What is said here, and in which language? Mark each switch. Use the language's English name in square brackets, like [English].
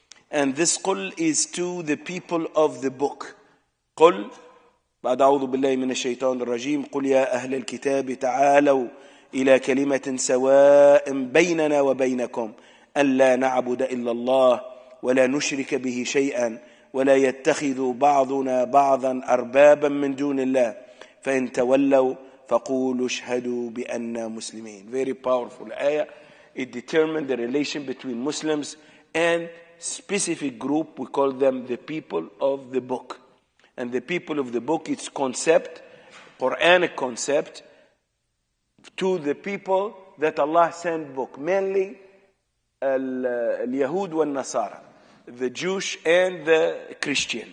[English] And this قل is to the people of the book. [Arabic] قل بعد أعوذ بالله من الشيطان الرجيم قل يا أهل الكتاب تعالوا إلى كلمة سواء بيننا وبينكم ألا نعبد إلا الله ولا نشرك به شيئا ولا يتخذ بعضنا بعضا أربابا من دون الله فإن تولوا فقولوا اشهدوا بأننا مسلمين. [English] Very powerful ayah. It determined the relation between Muslims and specific group. We call them the people of the book. And the people of the book, it's concept, Quranic concept, to the people that Allah sent book, mainly al-Yahud wal-Nasara, the Jewish and the Christian.